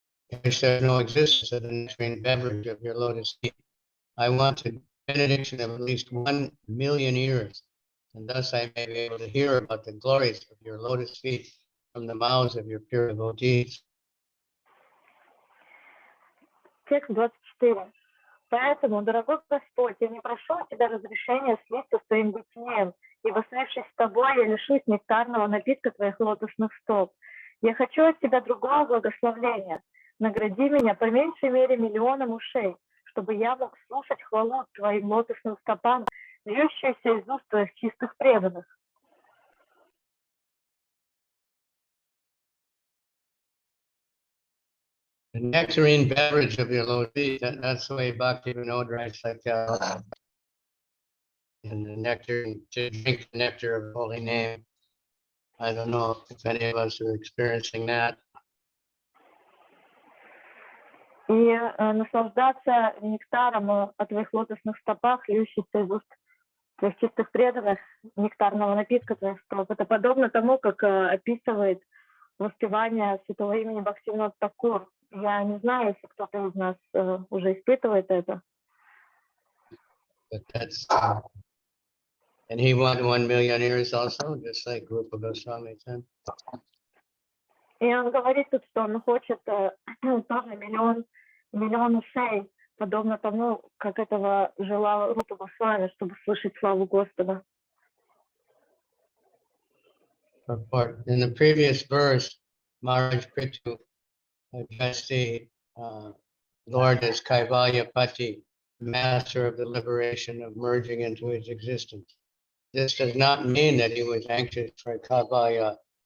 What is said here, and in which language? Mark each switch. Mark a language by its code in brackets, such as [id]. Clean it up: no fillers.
[en] If there's no existence of the nectarine beverage of your lotus feet, I want a benediction of at least 1 million years, and thus I may be able to hear about the glories of your lotus feet from the mouths of your pure devotees. [ru] Текст 24. Поэтому, дорогой Господь, я не прошу у Тебя разрешения слиться своим бытием, ибо, слившись с Тобой, я лишусь нектарного напитка Твоих лотосных стоп. Я хочу от Тебя другого благословения. Награди меня по меньшей мере 1 000 000 ушей, чтобы я мог слушать хвалу Твоим лотосным стопам, льющуюся из уст Твоих чистых преданных. [en] The nectarine beverage of your lotus feet, that's the way Bhakti Vinod writes, like in the nectar, to drink the nectar of the holy name. I don't know if any of us are experiencing that. [ru] И наслаждаться нектаром от Твоих лотосных стопах, льющихся из уст Твоих чистых преданных, нектарного напитка Твоих стоп. Это подобно тому, как описывает воспевание святого имени Бхактивинода Такур. Я не знаю, если кто-то из нас уже испытывает это. [en] But that's, and he wanted 1 million years also, just like Rupa Goswami said. [ru] И он говорит тут, что он хочет тоже 1 миллион ушей, подобно тому, как этого желал Рупа Госвами, чтобы слышать славу Господа. [en] In the previous verse, Maharaj Prithu addressed the Lord as Kaivalya Pati, master of the liberation of merging into his existence. This does not mean that he was anxious for Kaivalya.